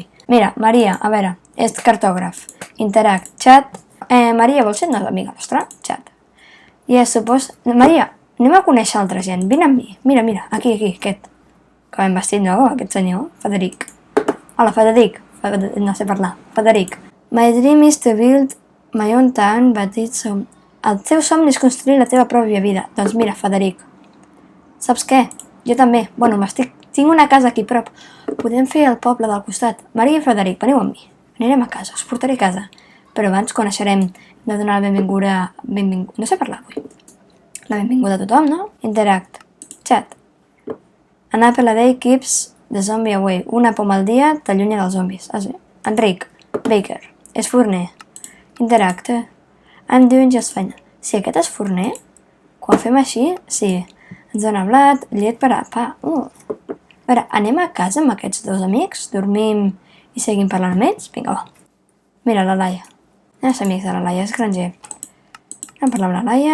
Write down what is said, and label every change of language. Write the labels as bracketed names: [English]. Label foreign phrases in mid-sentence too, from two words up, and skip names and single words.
[Catalan] Mira, Maria, a veure, és cartògraf, [English] interact, chat, [Catalan] Maria, vols ser amiga nostra? Chat. I supos... Maria, anem a conèixer altra gent, vine amb mi. Mira, aquí, aquest. Que ben vestit, no? Aquest senyor, Federic. Hola, Federic. No sé parlar. Federic. [English] My dream is to build my own town, but it's... [Catalan] El teu somni és construir la teva pròpia vida. Doncs mira, Federic. Saps què? Jo també. Bueno, tinc una casa aquí a prop. Podem fer el poble del costat. Maria i Frederic, veniu amb mi. Anirem a casa, us portaré a casa. Però abans coneixerem de donar la benvinguda... No sé parlar avui. La benvinguda a tothom, no? [English] Interact. Chat. An apple a day keeps the zombie away. [Catalan] Una poma al dia t'allunya dels zombis. Ah, sí? Enric. Baker. És forner. [English] Interact. I'm doing just fine. [Catalan] Si aquest és forner, quan fem així, sí. Ens dona blat, llet per a pa. A veure, anem a casa amb aquests dos amics, dormim i seguim parlant amb ells? Vinga, va. Mira, la Laia. Anem a ser amics de la Laia, és granger. Anem a parlar amb la Laia.